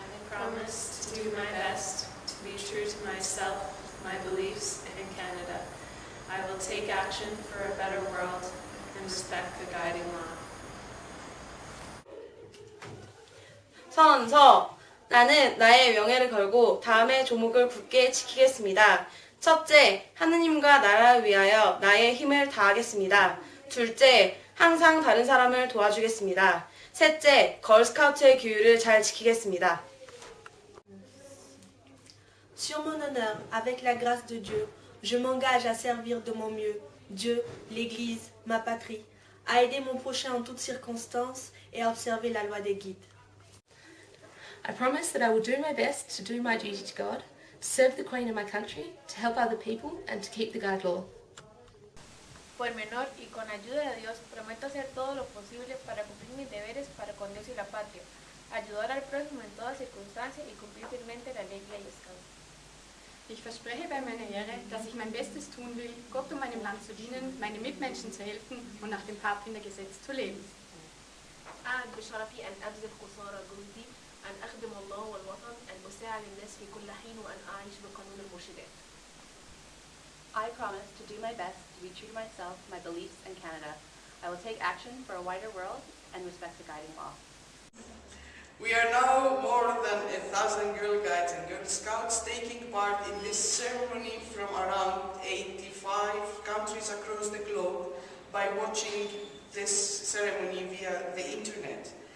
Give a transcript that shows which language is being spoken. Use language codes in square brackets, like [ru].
[en] promise to do my best, to be true to myself, my beliefs, and in Canada. I will take action for a better world and respect the guiding law. [ko] 선서. 나는 나의 명예를 걸고 다음의 조목을 굳게 지키겠습니다. 첫째, 하느님과 나라를 위하여 나의 힘을 다하겠습니다. 둘째, 항상 다른 사람을 도와주겠습니다. 셋째, 걸스카우트의 규율을 잘 지키겠습니다. [fr] Sur mon honneur, avec la grâce de Dieu, je m'engage à servir de mon mieux Dieu, l'Église, ma patrie, à aider mon prochain en toutes circonstances et à observer la loi des guides. [en] I promise that I will do my best to do my duty to God, to serve the Queen and my country, to help other people, and to keep the guide law. [es] Por mi honor y con ayuda de Dios, prometo hacer todo lo posible para cumplir mis deberes para con Dios y la patria, ayudar al prójimo en toda circunstancia y cumplir fielmente la ley y escala. [de] Ich verspreche bei meiner Ehre, dass ich mein Bestes tun will, Gott und meinem Land zu dienen, meinen Mitmenschen zu helfen und nach dem Pfadfindergesetz zu leben. [ar] أعد بشرفي أن أبذل قصارى جهدي أن أخدم الله والوطن أن أساعد الناس في كل حين وأن أعيش بقانون المرشدات. [en] I promise to do my best to be true to myself, my beliefs, and Canada. I will take action for a wider world and respect the guiding law. We are now more than 1,000 Girl Guides and Girl Scouts taking part in this ceremony from around 85 countries across the globe by watching this ceremony via the internet.